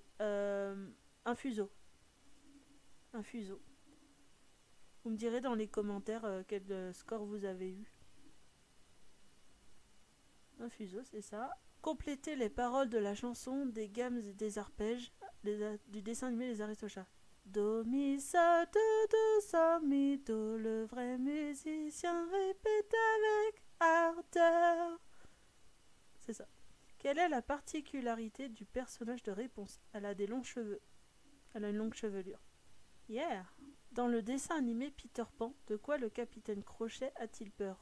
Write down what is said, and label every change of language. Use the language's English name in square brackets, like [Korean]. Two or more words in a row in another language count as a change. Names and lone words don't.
[French] Un fuseau. Un fuseau. Vous me direz dans les commentaires quel score vous avez eu. Un fuseau, c'est ça. Complétez les paroles de la chanson des gammes et des arpèges du dessin animé Les Aristochats. Do, mi, sa, do, sa, mi, do. Le vrai musicien répète avec ardeur. C'est ça. Quelle est la particularité du personnage de Réponse? Elle a des longs cheveux. Elle a une longue chevelure. Yeah. Dans le dessin animé Peter Pan, de quoi le capitaine Crochet a-t-il peur?